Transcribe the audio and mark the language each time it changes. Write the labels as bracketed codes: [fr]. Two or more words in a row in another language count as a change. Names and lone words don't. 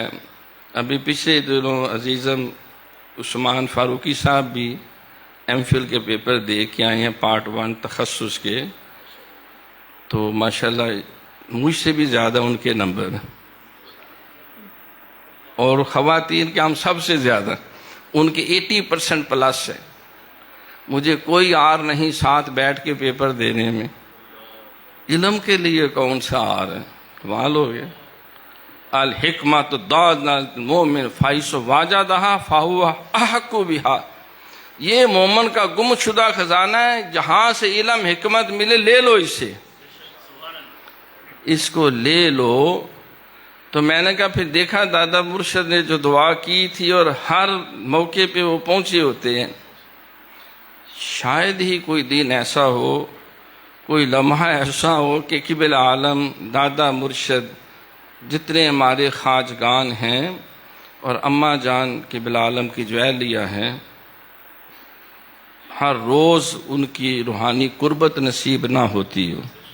[ur] ابھی پچھلے دنوں عزیزم عثمان فاروقی صاحب بھی ایم فل کے پیپر دے کے آئے ہیں، پارٹ 1 تخصص کے، تو ماشاءاللہ مجھ سے بھی زیادہ ان کے نمبر ہیں، اور خواتین کے ہم سب سے زیادہ، ان کے 80% پلس ہے۔ مجھے کوئی آر نہیں ساتھ بیٹھ کے پیپر دینے میں، علم کے لیے کون سا آر ہے، کمال ہو گیا۔ [ar] الحکمت دادنا المومن فائس واجدہا فہو احق بہا، [ur] یہ مومن کا گم شدہ خزانہ ہے، جہاں سے علم حکمت ملے لے لو اسے، اس کو لے لو۔ تو میں نے کہا پھر دیکھا دادا مرشد نے جو دعا کی تھی، اور ہر موقع پہ وہ پہنچے ہوتے ہیں، شاید ہی کوئی دن ایسا ہو، کوئی لمحہ ایسا ہو کہ قبل عالم دادا مرشد جتنے ہمارے خواجگان ہیں اور اماں جان قبل عالم کی جو اہلیہ ہیں، ہر روز ان کی روحانی قربت نصیب نہ ہوتی ہو۔